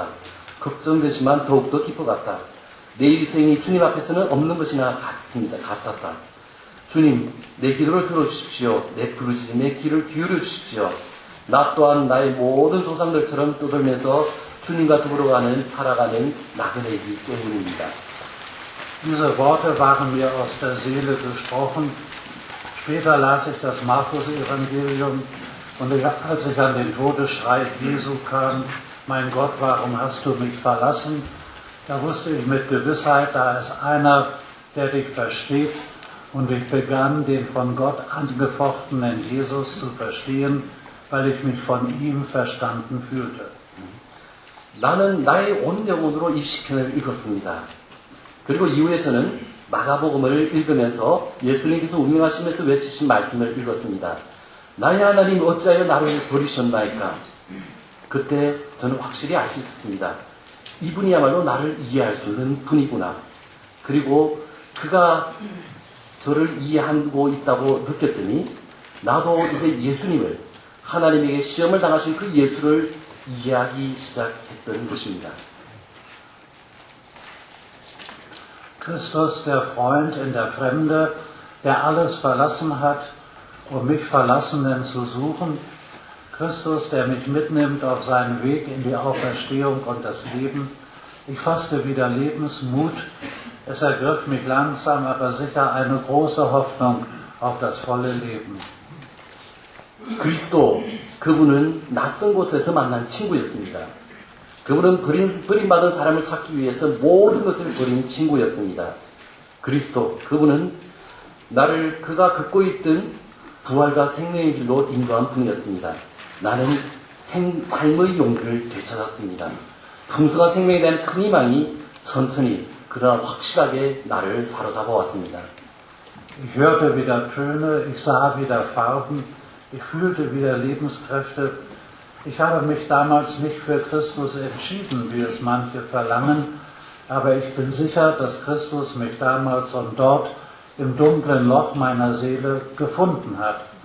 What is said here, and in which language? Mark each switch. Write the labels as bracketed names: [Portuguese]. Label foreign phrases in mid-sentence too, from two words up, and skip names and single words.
[Korean] 걱정되지만 더욱더 기뻐갔다. 내 일생이 주님 앞에서는 없는 것이나 같았다. 주님, 내 기도를 들어주십시오. 내 부르짖음에 귀를 기울여 주십시오. 나 또한 나의 모든 조상들처럼 떠들면서 주님과 더불어 살아가는 나그네이기 때문입니다. [German] Diese Worte waren mir aus der Seele gesprochen. Später las ich das Markus-Evangelium und als ich an den Todesschrei Jesu kam, mein Gott, warum hast du mich verlassen? Da wusste ich mit Gewissheit, da ist einer, der dich versteht, und ich begann, den von Gott angefochtenen Jesus zu verstehen, weil ich mich von ihm verstanden fühlte. [Korean] 나는 나의 온 영혼으로 이 시편을 읽었습니다. 그리고 이후에 저는 마가복음을 읽으면서 예수님께서 운명하시면서 외치신 말씀을 읽었습니다. 나의 하나님 어찌하여 나를 버리셨나이까? 그때 저는 확실히 알 수 있었습니다. 이분이야말로 나를 이해할 수 있는 분이구나. 그리고 그가 저를 이해하고 있다고 느꼈더니 나도 이제 예수님을 하나님에게 시험을 당하신 그 예수를 이해하기 시작했던 것입니다. [German] Christus, der Freund in der Fremde, der alles verlassen hat, um mich Verlassenen zu suchen. Christus, der mich mitnimmt auf seinen Weg in die Auferstehung und das Leben. Ich fasste wieder Lebensmut. Es ergriff mich langsam, aber sicher eine große Hoffnung auf das volle Leben. [Korean] 그리스도, 그분은 낯선 곳에서 만난 친구였습니다. 그분은 버림받은 사람을 찾기 위해서 모든 것을 버린 친구였습니다. 그리스도, 그분은 나를 그가 걷고 있던 부활과 생명의 길로 인도한 분이었습니다. 나는 삶의 용기를 되찾았습니다. 풍성한 생명에 대한 큰 희망이 천천히 그러나 확실하게 나를 사로잡아 왔습니다. [German] Ich hörte wieder Töne, ich sah wieder Farben, ich fühlte wieder Lebenskräfte. Ich habe mich damals nicht für Christus entschieden, wie es manche verlangen, aber ich bin sicher, dass Christus mich damals und dort im dunklen Loch meiner Seele gefunden hat.